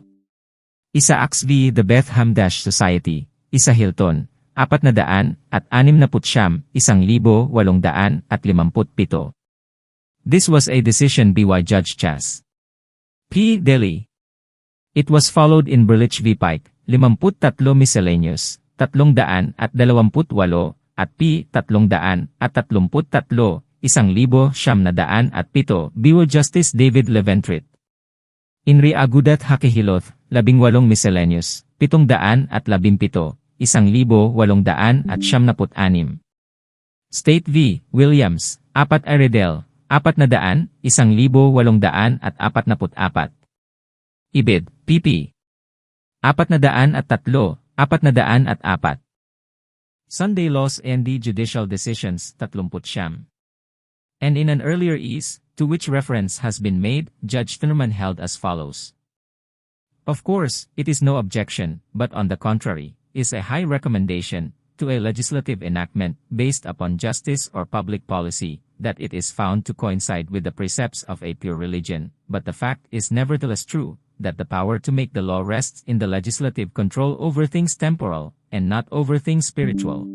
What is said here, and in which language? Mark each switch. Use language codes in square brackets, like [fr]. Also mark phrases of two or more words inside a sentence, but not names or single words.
[en] Isaacs v. The Bethlehem Society, Isa Hilton, 400, at 60, 1857. This was a decision by Judge Chas. P. Daly. It was followed in Berlich v. Pike, 53 Miscellaneous, 328, at p. 333, 1907, biwo Justice David Leventrit. In re Agudat Hakehiloth, 18 Miscellaneous, 717, 1876. State v. Williams, 4 Aredel, 400, 1844. Ibid, pp. 403, 404. Sunday Laws and the Judicial Decisions, 30. And in an earlier ease, to which reference has been made, Judge Thurman held as follows. Of course, it is no objection, but on the contrary, is a high recommendation, to a legislative enactment based upon justice or public policy, that it is found to coincide with the precepts of a pure religion, but the fact is nevertheless true, that the power to make the law rests in the legislative control over things temporal, and not over things spiritual.